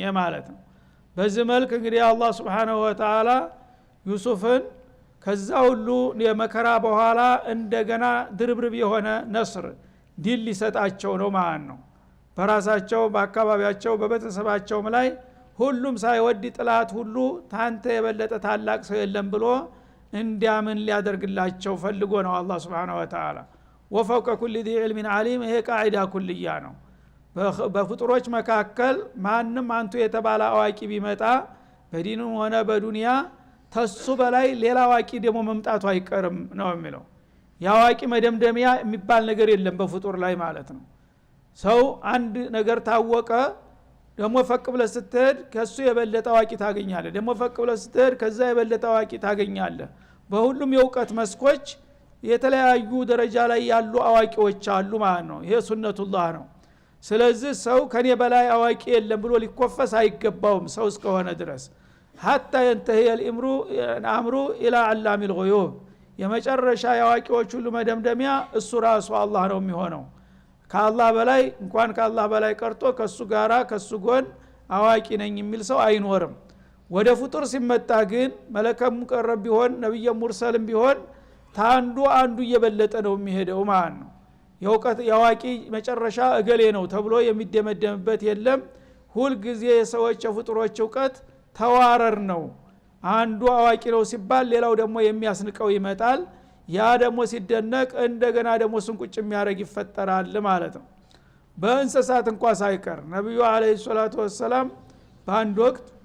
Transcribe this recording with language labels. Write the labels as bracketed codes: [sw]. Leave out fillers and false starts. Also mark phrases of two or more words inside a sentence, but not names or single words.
[am] ማለት ነው። በዚህ መልክ እንግዲህ አላህ [ar] سبحانه وتعالى [am] ዩሱፍን ከዛ ሁሉ የመከራ በኋላ እንደገና ድርብርብ የሆነ ነስር ድል ሊሰጣቸው ነው ማለት ነው። በራሳቸው በአካባቢያቸው በቤተሰባቸውም ላይ ሁሉም ሳይወድ ጥላት ሁሉ ታንተ የበለጠ ታላቅ ሰው የለም ብሎ እንዲያምን ሊያደርግላቸው ፈልጎ ነው አላህ Subhanahu [ar] وتعالى። ወፈውቀ ኩሊ ذي علم عليم [am] ይሄ [ar] قاعدة كلية [am] ነው። በፍጡሮች መካከል ማንም አንቱ የተባለ አዋቂ ቢመጣ በዲኑም ሆነ በዱንያ ተሱ በላይ ሌላ አዋቂ ደግሞ መምጣቱ አይቀርም ነው የሚለው። ያዋቂ መደምደሚያ የሚባል ነገር የለም በፍጡር ላይ ማለት ነው። ሰው አንድ ነገር ታወቀ ደግሞ ፈቅ ብለህ ስትሄድ ከሱ የበለጠ አዋቂ ታገኛለህ፣ ደግሞ ፈቅ ብለህ ስትሄድ ከዛ የበለጠ አዋቂ ታገኛለህ። በሁሉም የእውቀት መስኮች የተለያዩ ደረጃ ላይ ያሉ አዋቂዎች አሉ ማለት ነው። ይሄ ሱነቱላህ ነው። ስለዚህ ሰው ከኔ በላይ አዋቂ የለም ብሎ ሊኮፈስ አይገባውም ሰው እስከሆነ ድረስ [ar] حتى ينتهي الامر الى علام الغيوب [am] የመጨረሻ ያዋቂዎች ሁሉ መደምደሚያ እሱ ራሱ አላህ ነው የሚሆነው። ከአላህ በላይ እንኳን ከአላህ በላይ ቀርቶ ከሱ ጋራ ከሱ ጎን አዋቂ ነኝ የሚል ሰው አይኖርም። ወደ ፍጡር ሲመጣ ግን [ar] ملك مقرب [am] ቢሆን [ar] نبي مرسل [am] ቢሆን ታንዱ አንዱ እየበለጠ ነው የሚሄደው ማለት ነው። የውቀት ያዋቂ መጨረሻ እገሌ ነው ተብሎ የሚደመደምበት የለም። ሁሉ ጊዜ የሰዎች የፍጡሮች ዕውቀት ተዋረር ነው። አንዱ አዋቂ ነው ሲባል ሌላው ደግሞ የሚያስንቀው ይመጣል። ያ ደግሞ ሲደነቅ እንደገና ደግሞ ስንቁጭ የሚያረግ ይፈጠራል ማለት ነው። በእንስሳት እንኳን ሳይቀር ነብዩ [ar] عليه الصلاة والسلام [am] በአንድ ወቅት